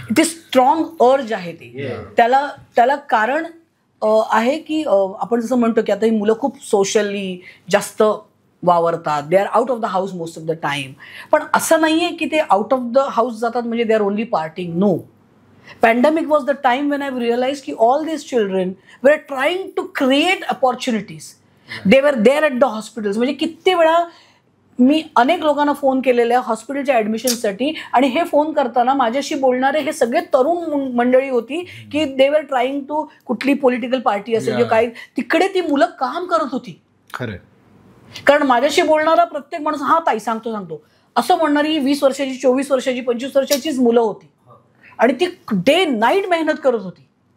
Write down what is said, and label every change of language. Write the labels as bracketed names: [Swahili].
[Marathi] ते स्ट्रॉंग अर्ज आहे ते. त्याला कारण आहे की आपण जसं म्हणतो की आता ही मुलं खूप सोशली जास्त वावरतात. [English] They are out of the house most of the time. [Marathi] पण असं नाही आहे की ते [English] out of the house [Marathi] जातात म्हणजे [English] They are only parting. No. Pandemic was the time when I've realized that all these children were trying to create opportunities. They were there at the hospitals. [Marathi] म्हणजे किती वेळा मी अनेक लोकांना phone केलेले आहे हॉस्पिटलच्या ॲडमिशनसाठी आणि हे फोन करताना माझ्याशी बोलणारे हे सगळे तरुण मंडळी होती की [English] they were trying to [Marathi] कुठली पॉलिटिकल पार्टी असेल किंवा काही, तिकडे ती मुलं काम करत होती. खरं. कारण माझ्याशी बोलणारा प्रत्येक माणूस हा ताई सांगतो असं म्हणणारी 20 वर्षाची, 24 वर्षाची, 25 वर्षाचीच मुलं होती आणि ती डे नाईट मेहनत करत होती.